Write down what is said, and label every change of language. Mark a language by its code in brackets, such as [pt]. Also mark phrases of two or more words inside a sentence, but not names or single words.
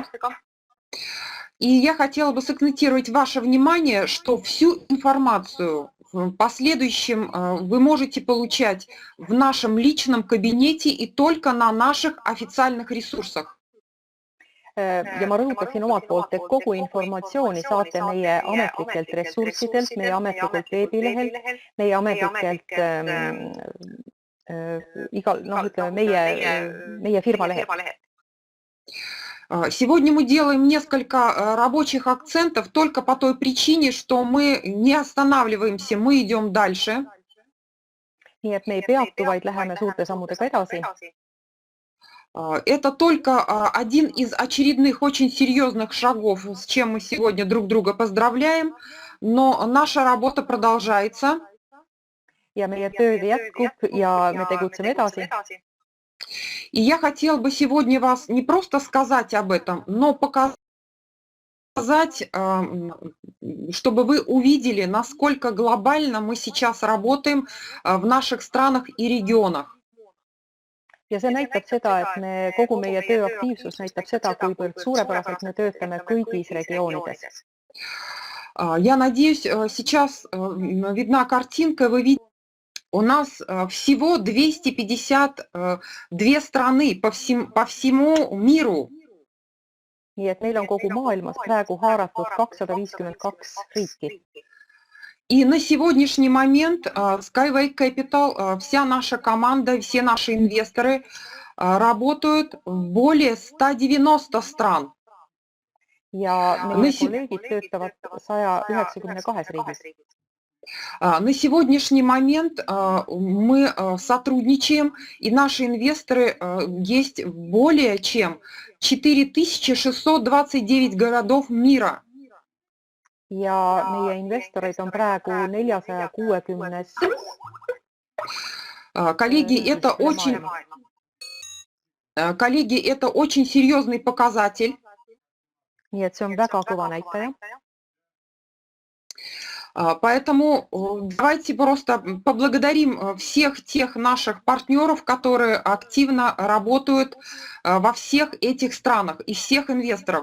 [ru] И я хотела бы сакцентировать ваше внимание, что всю информацию в последующем вы можете получать в нашем личном кабинете и только на наших официальных ресурсах. [et] Ja ma rõhutaksin omalt poolt, et kogu informatsiooni saate meie ametlikelt ressurssidelt, meie ametlikelt veebilehelt, meie ametlikelt meie firma lehelt. [ru] Сегодня мы делаем несколько рабочих акцентов только по той причине, что мы не останавливаемся, мы идем дальше. [et] Nii et me ei peatu, vaid läheme suurte sammudega edasi. [ru] Это только один из очередных очень серьезных шагов, с чем мы сегодня друг друга поздравляем, но наша работа продолжается. [et] Ja meie töö jätkub ja me tegutseme edasi. [ru] И я хотела бы сегодня вас не просто сказать об этом, но показать, чтобы вы увидели, насколько глобально мы сейчас работаем в наших странах и регионах. [et] Ja see näitab seda, et kogu meie tööaktiivsus näitab seda, kuivõrd suurepäraselt me töötame kõigis regioonides. [ru] Я надеюсь, сейчас видна картинка, вы видите, у нас всего 252 страны по всему миру. [et] Nii et meil on kogu maailmas praegu haaratud 252 riiki. [ru] И на сегодняшний момент Skyway Capital, вся наша команда, все наши инвесторы работают в более 190 стран. [et] Ja meie kolleegid töötavad 192 riigis. [ru] На сегодняшний момент мы сотрудничаем, и наши инвесторы есть более чем 4629 городов мира. [et] Ja meie investoreid on praegu 460. [ru] Коллеги, это очень серьезный показатель. [et] Nii et see on väga kõva näitaja. [ru] Поэтому давайте просто поблагодарим всех тех наших партнеров, которые активно работают во всех этих странах и всех инвесторов.